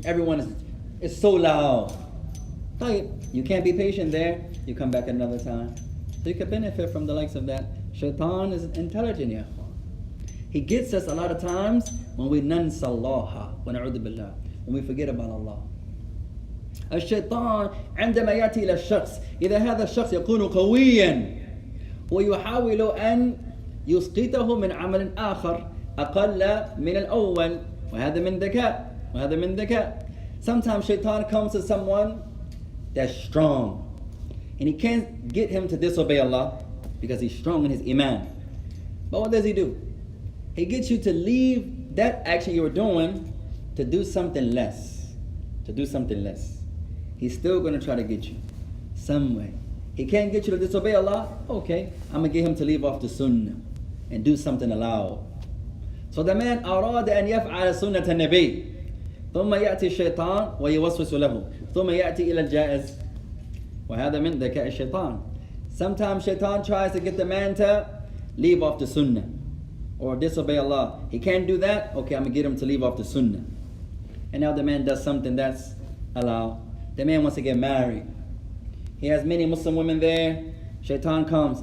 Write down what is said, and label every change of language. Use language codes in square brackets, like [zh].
[en] Everyone is so loud. Like, you can't be patient there. You come back another time. So you can benefit from the likes of that. Shaitan is intelligent, [ar] ya akhwan. [en] He gets us a lot of times when we nansa Allah, when we forget about Allah. [ar] الشيطان عندما يأتي إلى الشخص إذا هذا الشخص يكون قويا ويحاول أن يسقطه من عمل آخر أقل من الأول وهذا من ذكاء. [en] Sometimes shaitan comes to someone that's strong and he can't get him to disobey Allah because he's strong in his iman. But what does he do? He gets you to leave that action you were doing to do something less. He's still going to try to get you some way. He can't get you to disobey Allah. Okay, I'm going to get him to leave off the sunnah and do something allowed. So the man [ar] أراد أن يفعل سنة النبي ثم يأتي الشيطان ويوسوس له ثم يأتي إلى الجائز وهذا من ذكاء الشيطان. [en] Sometimes shaitan tries to get the man to leave off the sunnah or disobey Allah. He can't do that. Okay, I'm going to get him to leave off the sunnah. And now the man does something that's allowed. The man wants to get married. He has many Muslim women there. Shaitan comes.